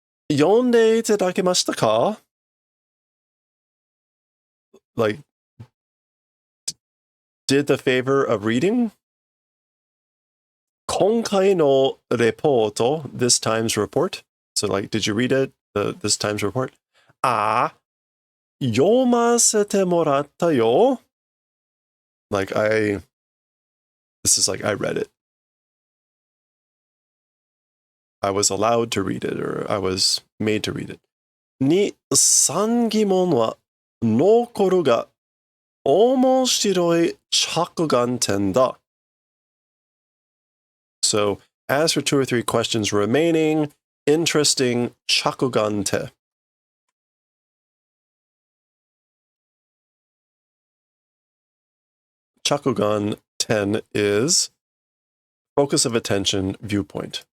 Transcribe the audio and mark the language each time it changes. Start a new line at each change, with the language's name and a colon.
Japanese: 読んでいただけましたか?
English: Like, did the favor of reading?
Japanese: 今回のレポート,
English: this time's report. So, like, did you read it? This time's report?
Japanese: 読ませてもらったよ.
English: Like, this is like, I read it. I was allowed to read it, or I was made to read it.
Japanese: に、3疑問は残るが、面白い着眼点だ.
English: So, as for 2 or 3 questions remaining, interesting 着眼点. Chakugan 10 is focus of attention viewpoint.